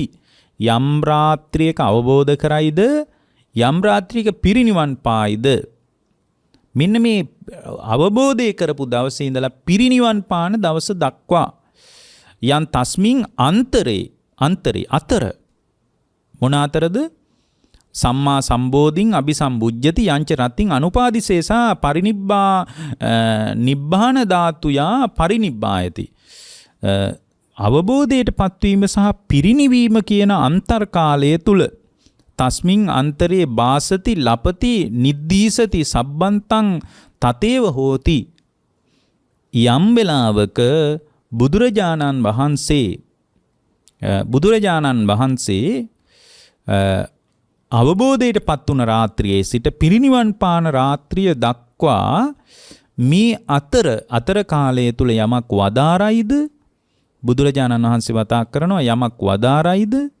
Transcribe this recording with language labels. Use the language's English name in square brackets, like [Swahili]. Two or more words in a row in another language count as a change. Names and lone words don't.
[Sinhala] යම් රාත්‍රියක අවබෝධ කරයිද යම් රාත්‍රියක පිරිනිවන් පායිද මෙන්න මේ අවබෝධය කරපු දවසේ ඉඳලා පිරිනිවන් පාන දවස දක්වා [Pali] යන් තස්මින් අන්තරේ [Sinhala] අතර මොන අතරද [Pali] සම්මා සම්බෝධින් අபிසම්බුද්ධති යංච රත්තින් අනුපාදිශේෂා නිබ්බාන ධාතුයා පරිනිබ්බායති. [Sinhala] අවබෝධයට පත්වීම සහ පිරිනිවීම කියන අන්තර් කාලය තුල [Pali] තස්මින් අන්තරේ බාසති ලපති නිද්දීසති සබ්බන්තං තතේව හෝති. [Sinhala] යම් වෙලාවක බුදුරජාණන් වහන්සේ අවබෝධයට පත් වුණ රාත්‍රියේ සිට පිරිනිවන් පාන රාත්‍රිය දක්වා මේ අතර කාලය තුල යමක් වදාරයිද බුදුරජාණන් වහන්සේ වතා කරනවා යමක් වදාරයිද